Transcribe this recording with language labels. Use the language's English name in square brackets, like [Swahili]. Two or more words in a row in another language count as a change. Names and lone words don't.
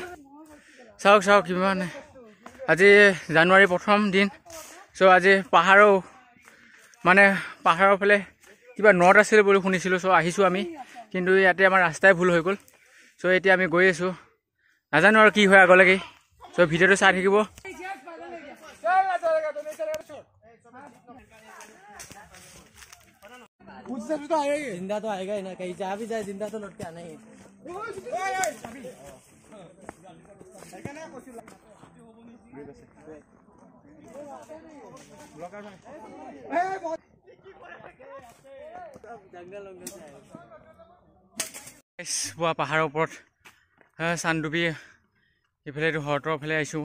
[Assamese] চাওক কিমান, আজি জানুৱাৰী 1ম দিন। চ' আজি পাহাৰৰ ফালে কিবা নদ আছিল বুলি শুনিছিলোঁ। চ' আহিছোঁ আমি, কিন্তু ইয়াতে আমাৰ ৰাস্তাই ভুল হৈ গ'ল। চ' এতিয়া আমি গৈ আছোঁ, নাজানো আৰু কি হয় আগলৈকে। চ' ভিডিঅ'টো চাই থাকিব। [Hindi] जिंदा तो आएगा ही ना, कहीं जा भी जाए जिंदा तो लौट के आना ही है। [Assamese] পাহাৰৰ ওপৰত চানডুবি, এইফালে এইটো হ্ৰদৰ ফালে আহিছোঁ।